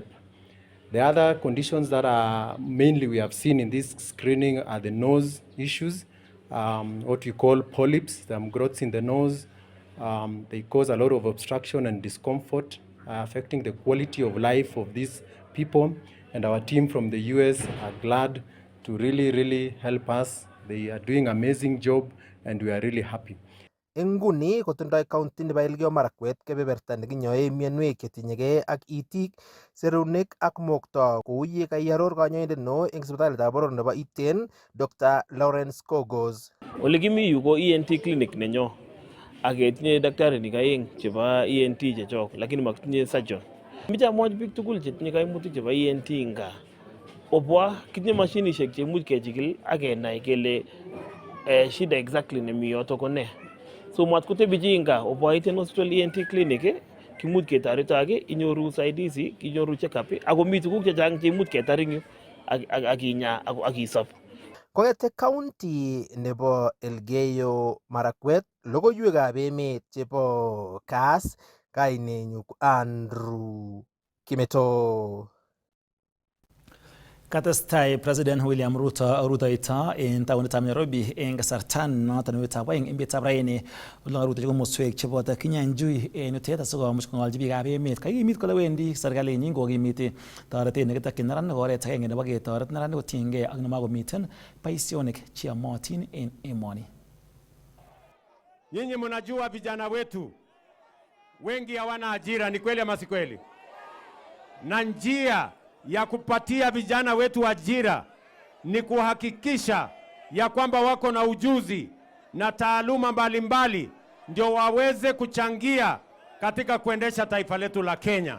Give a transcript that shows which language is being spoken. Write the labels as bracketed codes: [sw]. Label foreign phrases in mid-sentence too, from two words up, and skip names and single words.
[en] The other conditions that are mainly we have seen in this screening are the nose issues, what we call polyps, growths in the nose. They cause a lot of obstruction and discomfort, affecting the quality of life of these people. And our team from the US are glad to really help us. They are doing an amazing job and we are really happy. [kln] Nguni kotindoi county nebo Elgeyo Marakwet kebeberta nekinyoe mionwek chetinyegei ak itik, serunek ak mokto kou ye kaiaror kanyoindet neo eng sipitalitab boror nebo Iten, Dr. Lawrence Kogos. Ole kimi yu ko [en] ENT clinic [kln] nenyo ak ketinye daktarinik aeng chebo ENT chechok, lakini makitinye surgeon. Miche amwochi biik tugul chetinye kaimutik chebo ENT nga obwa kitinye mashinishek cheimuch kechikil ak kenai kele shida exactly nemi yoto ko ne. So mat kotebi chi nga obwa iten [en] hospital ENT clinic [kln] kimuch ketoreto age inyoru usaidizi, inyoru check-up ako mi tuguk chechang cheimuch ketar eng yu ak inya ak isop. Kongete county nebo Elgeyo Marakwet, logoiwekab emet chebo Kaas, kainenyu Andrew Kimeto. Katestai President William Ruto rutoito en taonitab Nairobi en kasarta noton newetab oeng emetab raini. Olon rutochi komoswek cheboto Kinyanjui en yutet asikomuch kong'olchi biikab emet. Kakimit kole wendi serkalinyin kokimiti toretet nekitokyin neranik oret agenge nebo ketoret neranik kotiengei ak nemakomiten boisionik cheyomotin en emoni. [sw] Nyinyi mnajua vijana wetu wengi hawana ajira, ni kweli ama si kweli? Na njia ya kupatia vijana wetu ajira ni kuhakikisha ya kwamba wako na ujuzi na taaluma mbalimbali ndio waweze kuchangia katika kuendesha taifa letu la Kenya.